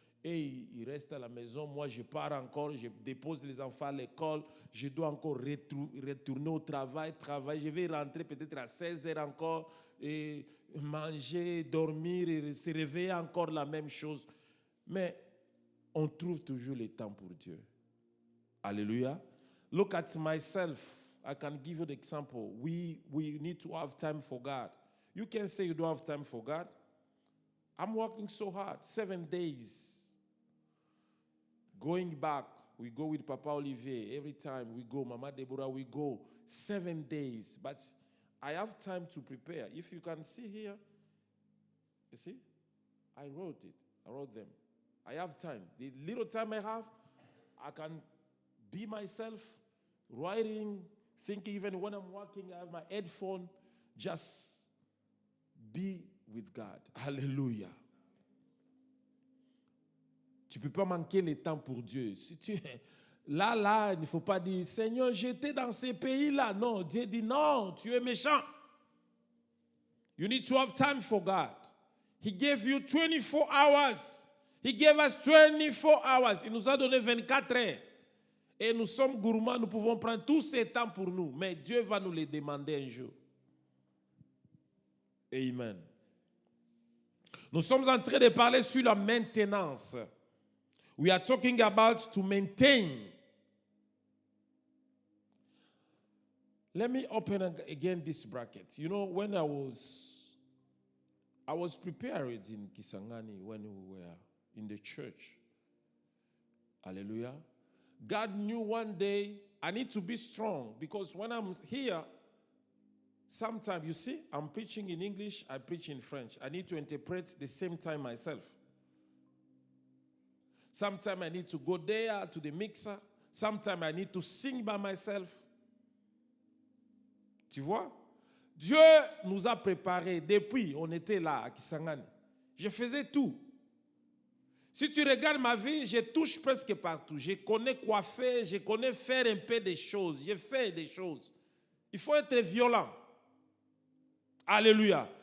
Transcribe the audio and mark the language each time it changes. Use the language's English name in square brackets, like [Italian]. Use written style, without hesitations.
[French] Et il reste à la maison. Moi, je pars encore, je dépose les enfants à l'école. Je dois encore retourner au travail. Je vais rentrer peut-être à 16 heures encore. Et manger, dormir, et se réveiller encore la même chose. Mais on trouve toujours le temps pour Dieu. [English] Alléluia. Look at myself. I can give you the example. We need to have time for God. You can say you don't have time for God. I'm working so hard, 7 days. Going back, we go with Papa Olivier. Every time we go, Mama Deborah, we go 7 days. But I have time to prepare. If you can see here, you see, I wrote it. I wrote them. I have time. The little time I have, I can be myself, writing, thinking even when I'm working, I have my headphone, just be with God. Hallelujah. [French] Tu ne peux pas manquer le temps pour Dieu. Si tu es là, il ne faut pas dire, Seigneur, j'étais dans ces pays-là. Non, Dieu dit, non, tu es méchant. [English] You need to have time for God. He gave you 24 hours. He gave us 24 hours. [French] Il nous a donné 24 heures. Et nous sommes gourmands, nous pouvons prendre tout ce temps pour nous. Mais Dieu va nous les demander un jour. Amen. Nous sommes en train de parler sur la maintenance. [English] We are talking about to maintain. Let me open again this bracket. You know, when I was prepared in Kisangani when we were in the church. Hallelujah. God knew one day I need to be strong because when I'm here, sometimes, you see, I'm preaching in English, I preach in French. I need to interpret the same time myself. Sometimes I need to go there to the mixer. Sometimes I need to sing by myself. [French] Tu vois? Dieu nous a préparés depuis, on était là à Kisangani. Je faisais tout. Si tu regardes ma vie, je touche presque partout. Je connais coiffer, je connais faire un peu des choses. Je fais des choses. Il faut être violent. Alléluia.